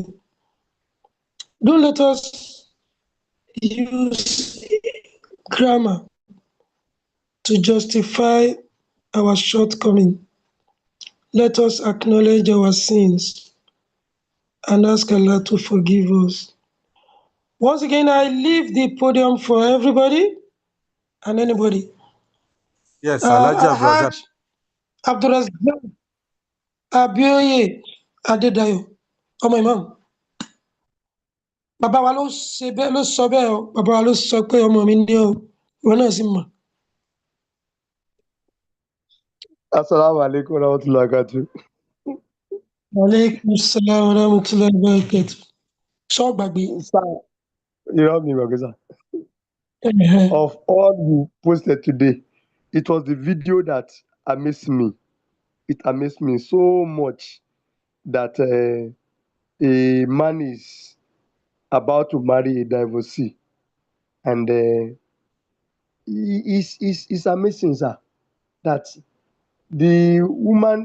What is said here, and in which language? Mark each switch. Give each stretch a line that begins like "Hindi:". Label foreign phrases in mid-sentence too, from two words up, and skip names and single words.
English: Don't let us use grammar to justify our shortcoming. Let us acknowledge our sins and ask Allah to forgive us. Once again, I leave the podium for everybody and anybody. Yes, Alhaji Abdulrazak.
Yoruba: Haj Abdulrazak Abioye Adedayo, ọmọ imam. Bàbá wa ló ṣe bẹ́ẹ̀ ló sọ bẹ́ẹ̀ o, bàbá wa ló sọ pé ọmọ mi ní o, ìwọ náà sì mọ̀.
Arabic: السلام عليكم ورحمة الله وبركاته. عليكم السلام ورحمة الله وبركاته.
Yoruba: Sọ gbàgbé.
English: Sir, you help me, Magasa. Of all you posted today, it was the video that amazed me. It amazed me so much that a man is about to marry a divorcee, and it's amazing, sir, that the woman.